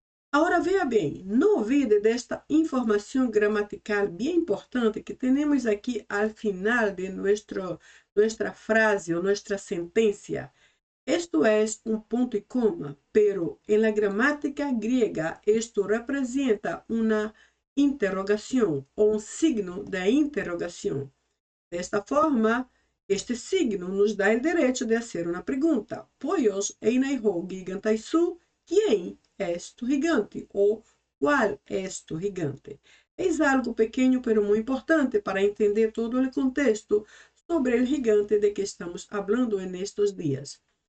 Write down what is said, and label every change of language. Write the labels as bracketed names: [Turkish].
[Portuguese] Agora, veja bem, [Spanish] no olvide [Portuguese] desta informação gramatical bem importante que temos aqui ao final de nossa frase ou nossa sentença. [Spanish] Esto es un punto y coma, pero en la gramática griega esto representa una interrogación o un signo de interrogación. De esta forma, este signo [Portuguese] nos dá o direito de fazer uma pergunta. Pois [Greek] einai ho gigantaisu, [Portuguese] quem és tu gigante? Ou qual és tu gigante? [Spanish] Es algo pequeno, pero [Portuguese] muito importante para entender todo o contexto sobre o gigante de que estamos falando nestes dias.